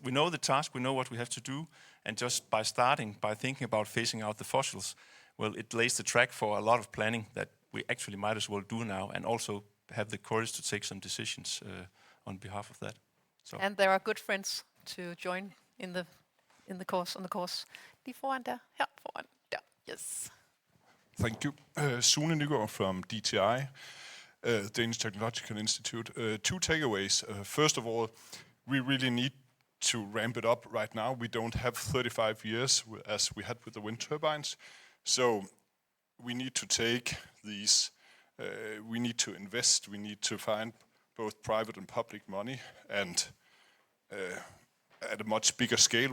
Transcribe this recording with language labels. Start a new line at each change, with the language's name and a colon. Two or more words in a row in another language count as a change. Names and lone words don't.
English: We know the task, we know what we have to do, and just by thinking about phasing out the fossils, well, it lays the track for a lot of planning that we actually might as well do now, and also have the courage to take some decisions on behalf of that. So. And there are good friends to join on the course.
Danish: Lige foran der, her foran der,
English: yes. Thank you. Sune Nygaard from DTI, Danish Technological Institute. Two takeaways. First of all, we really need to ramp it up right now. We don't have 35 years as we had with the wind turbines. So we need to take these, we need to invest, we need to find both private and public money, and at a much bigger scale.